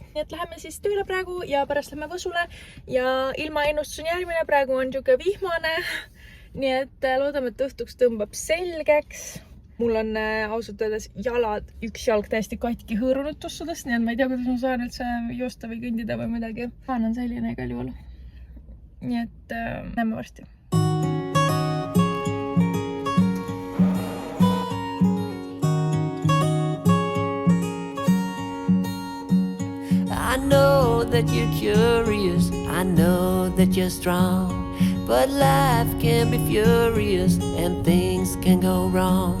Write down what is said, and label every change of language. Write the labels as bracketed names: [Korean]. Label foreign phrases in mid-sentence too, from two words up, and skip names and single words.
[Estonian] Nii et läheme siis tööle praegu ja pärast lähme Võsule ja ilmaennustus on järgmine, praegu on siuke vihmane, nii et loodame, et õhtuks tõmbab selgeks. Mul on ausalt öeldes üks jalg täiesti katki hõõrunud tussudest, nii et ma ei tea, kuidas ma saan üldse joosta või kõndida või midagi. Plaan on selline igal juhul. Nii et näeme varsti. [English] I know that you're curious, I know that you're strong, but life can be furious and things can go wrong.